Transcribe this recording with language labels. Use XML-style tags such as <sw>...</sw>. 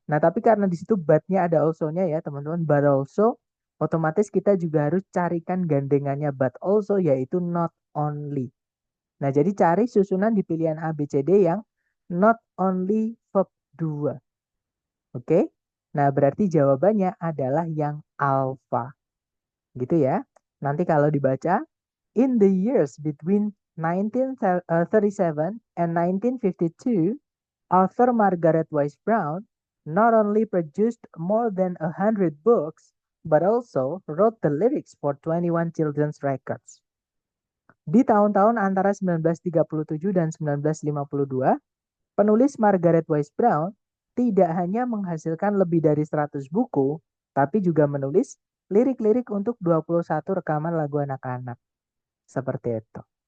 <id>Nah, tapi karena di situ but-nya ada also-nya ya, teman-teman. But also, otomatis kita juga harus carikan gandengannya but also, yaitu not only. Nah, jadi cari susunan di pilihan A, B, C, D yang not only verb 2. Oke? Nah, berarti jawabannya adalah yang alpha. Gitu ya. Nanti kalau dibaca,</id> <en>in the years between 1937 and 1952, author Margaret Wise Brown not only produced more than 100 books, but also wrote the lyrics for 21 children's records.</en> <id>Di tahun-tahun antara 1937 dan 1952, penulis Margaret Wise Brown tidak hanya menghasilkan lebih dari 100 buku, tapi juga menulis lirik-lirik untuk 21 rekaman lagu anak-anak. Seperti itu.</id>